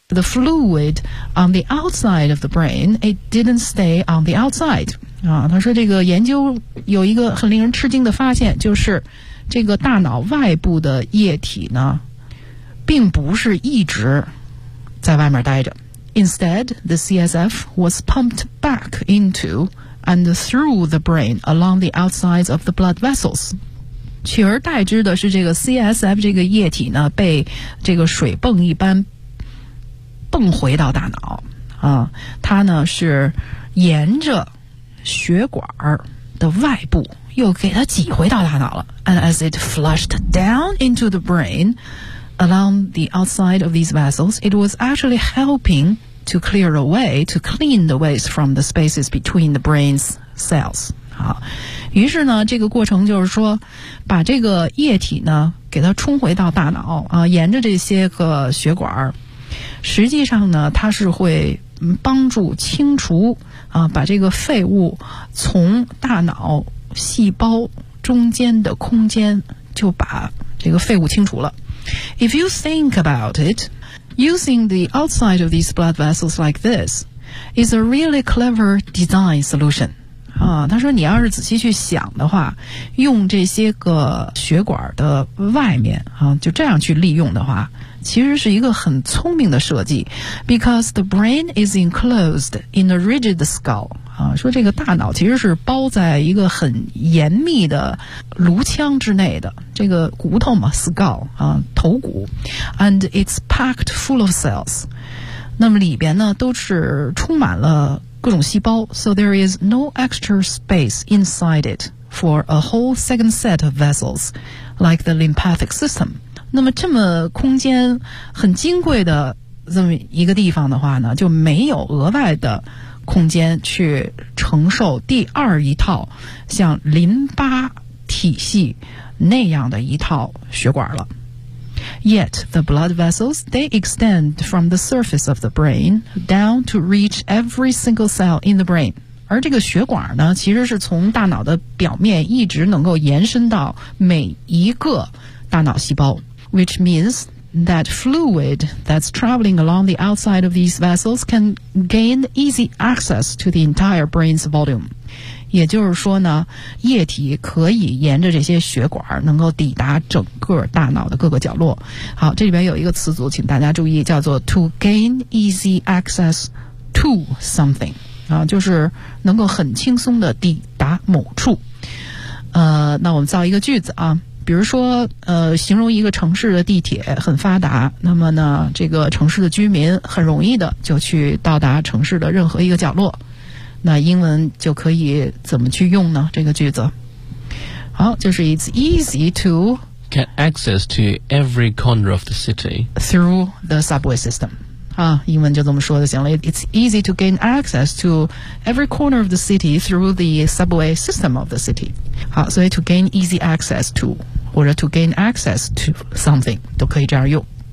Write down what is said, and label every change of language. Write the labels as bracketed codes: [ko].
[en] The fluid on the outside of the brain, it didn't stay on the outside. [zh] 啊，他说这个研究有一个很令人吃惊的发现，就是这个大脑外部的液体呢，并不是一直在外面待着。 [en] Instead, the CSF was pumped back into and through the brain along the outsides of the blood vessels. [zh] 取而代之的是这个 CSF 这个液体呢，被这个水泵一般泵回到大脑啊，它呢是沿着血管的外部又给它挤回到大脑了。 [en] And as it flushed down into the brain along the outside of these vessels, it was actually helping to clear away, to clean the waste from the spaces between the brain's cells. [zh] 好，于是呢这个过程就是说把这个液体呢给它冲回到大脑啊，沿着这些个血管，实际上呢它是会帮助清除啊，把这个废物从大脑细胞中间的空间就把这个废物清除了。 [en] If you think about it, using the outside of these blood vessels like this is a really clever design solution. [zh] 啊，他说你要是仔细去想的话，用这些个血管的外面啊，就这样去利用的话，其实是一个很聪明的设计。 [en] Because the brain is enclosed in a rigid skull [zh] 啊，说这个大脑其实是包在一个很严密的颅腔之内的，这个骨头嘛 skull 啊，头骨。 [en] And it's packed full of cells [zh] 那么里边呢都是充满了各种细胞， [en] so there is no extra space inside it for a whole second set of vessels like the lymphatic system. [zh] 那么这么空间很金贵的这么一个地方的话呢，就没有额外的空间去承受第二一套像淋巴体系那样的一套血管了。 [en] Yet, the blood vessels, they extend from the surface of the brain down to reach every single cell in the brain. [zh] 而这个血管呢，其实是从大脑的表面一直能够延伸到每一个大脑细胞。 [en] Which means that fluid that's traveling along the outside of these vessels can gain easy access to the entire brain's volume. [zh] 也就是说呢，液体可以沿着这些血管能够抵达整个大脑的各个角落。好，这里边有一个词组请大家注意，叫做 [en] to gain easy access to something [zh] 啊，就是能够很轻松的抵达某处。那我们造一个句子啊，比如说形容一个城市的地铁很发达，那么呢这个城市的居民很容易的就去到达城市的任何一个角落，那英文就可以怎么去用呢？这个句子，好，就是 [en] It's easy to get access to every corner of the city through the subway system 啊， [zh] 英文就这么说就行了。 [en] It's easy to gain access to every corner of the city through the subway system of the city [zh] 好，所以 [en] to gain easy access to [zh] 或者 [en] to gain access to something [zh] 都可以这样用。